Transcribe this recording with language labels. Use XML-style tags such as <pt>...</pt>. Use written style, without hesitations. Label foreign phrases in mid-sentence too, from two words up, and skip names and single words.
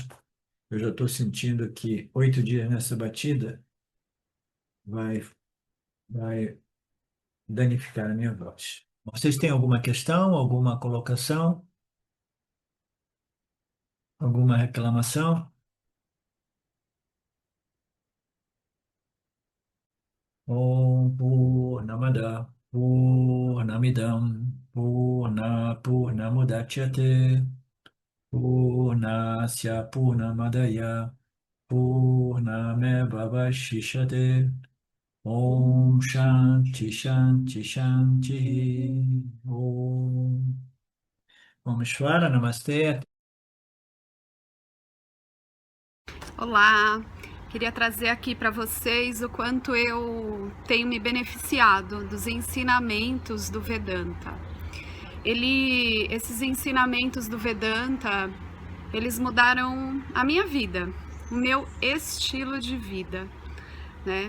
<pt>Eu já estou sentindo que 8 dias nessa batida vai, vai danificar a minha voz. Vocês têm alguma questão, alguma colocação, alguma reclamação?</pt> <sa>Om Purnamada Purnamidam Purnamudachyate Purnasya Purnamadaya Purnamevavashishate Om Shanti Shanti Shanti Om Shvara Namastê.</sa> <pt>Olá, queria trazer aqui para vocês o quanto eu tenho me beneficiado dos ensinamentos do Vedanta. Esses ensinamentos do Vedanta, eles mudaram a minha vida, o meu estilo de vida, né?</pt>